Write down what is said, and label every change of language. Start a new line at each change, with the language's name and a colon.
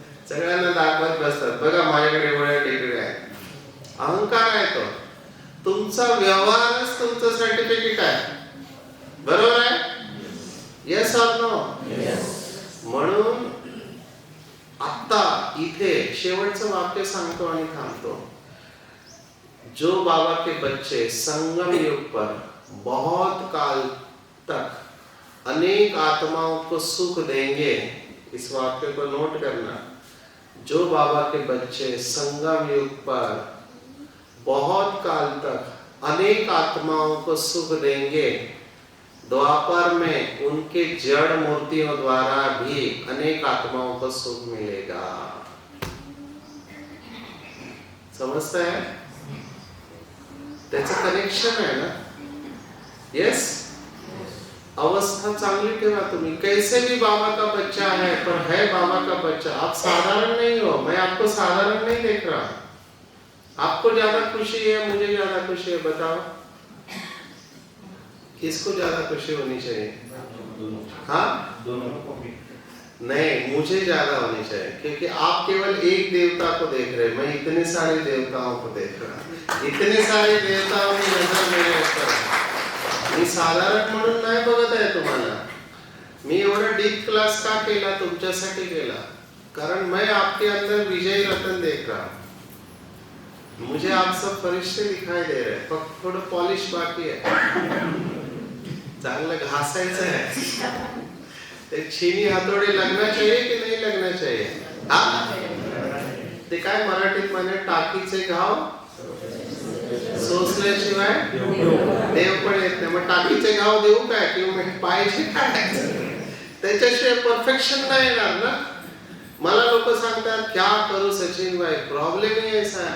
Marathi: सगळ्यांना दाखवत बसतात, बघा माझ्याकडे एवढ्या डिग्री आहे. अहंकार आहे तो. तुमचा व्यवहारच तुमचं सर्टिफिकेट आहे. बरोबर आहे?
English: Yes or no?
Marathi: म्हणून आता इथे शेवटचं वाक्य सांगतो आणि थांबतो.
Hindi: जो बाबा के बच्चे संगम युग पर बहुत काल तक अनेक आत्माओं को सुख देंगे, इस वाक्य को नोट करना. जो बाबा के बच्चे संगम युग पर बहुत काल तक अनेक आत्माओं को सुख देंगे, द्वापर में उनके जड़ मूर्तियों द्वारा भी अनेक आत्माओं को सुख मिलेगा.
Marathi: समजता है? त्याचं कनेक्शन आहे ना. यस, अवस्था चांगली ठेवा तुम्ही.
Hindi: कैसे भी बाबा का बच्चा है, पर है बाबा का बच्चा. आप साधारण नहीं हो. मैं आपको साधारण नहीं देख रहा. आपको ज्यादा खुशी है, मुझे ज्यादा खुशी है. बताओ किसको ज्यादा खुशी होनी चाहिए? हाँ, नहीं, मुझे ज्यादा होनी चाहिए, क्योंकि आप केवल एक देवता को देख रहे हैं, मैं इतने सारे देवताओं को देख रहा हूं. इतने सारे देवताओं की नजर मेरे ऊपर है.
Marathi: मी साधारण म्हणून नाही बघत आहे तुम्हाला. मी एवढा डीप क्लास का केला? तुमच्यासाठी केला.
Hindi: कारण मैं आपके अंदर विजय रतन देख रहा हूं. मुझे आप सब फरिश्ते दिखाई दे रहे हैं.
Marathi: फक्त थोडं पॉलिश बाकी आहे. चांगलं घासायचं आहे.
Hindi: ते छीनी हातोडे लगना चाहिए की नहीं लगना चाहिए?
Marathi: हाँ, ते काय मराठीत म्हणे, टाकीचे घाव सोसल्याशिवाय देव पण येत नाही. मग टाकीचे घाव देऊ काय किंवा पाहिजे काय? त्याच्याशिवाय परफेक्शन नाही येणार ना. मला लोक सांगतात
Hindi: क्या करू सचिन भाई, प्रॉब्लेम ही ऐसा है.